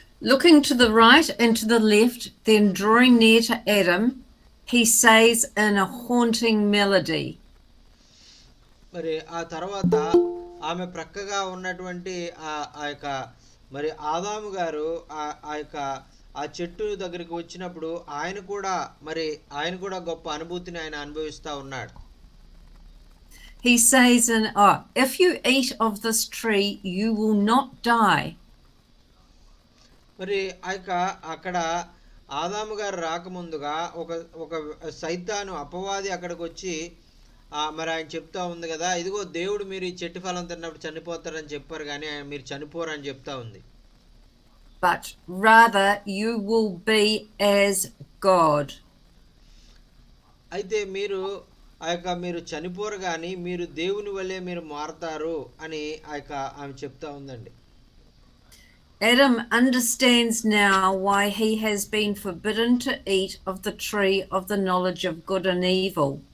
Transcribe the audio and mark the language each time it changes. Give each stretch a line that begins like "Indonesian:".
English: Looking to the right and to the left, then drawing near to Adam, he says in a haunting melody.
Telugu: మరి ఆ తర్వాత ఆమె ప్రక్కగా ఉన్నటువంటి ఆ యొక్క మరి ఆదాము గారు ఆ యొక్క ఆ చెట్టు దగ్గరికి వచ్చినప్పుడు ఆయన కూడా గొప్ప అనుభూతిని ఆయన అనుభవిస్తూ ఉన్నాడు.
English: He says, if you eat of this tree, you will not die.
Telugu: మరి అక్కడ ఆదాము గారు రాకముందుగా ఒక సైతాను అపవాది అక్కడికి వచ్చి మరి ఆయన చెప్తా ఉంది కదా, ఇదిగో దేవుడు మీరు ఈ చెట్టు ఫలం తిన్నప్పుడు చనిపోతారని చెప్పారు, కానీ మీరు చనిపోరు అని చెప్తా ఉంది.
English: But rather you will be as God.
Telugu: అయితే మీరు చనిపోరు కానీ మీరు దేవుని వల్లే మీరు మారతారు అని ఆమె చెప్తా ఉందండి.
English: Adam understands now why he has been forbidden to eat of the tree of the knowledge of good and evil.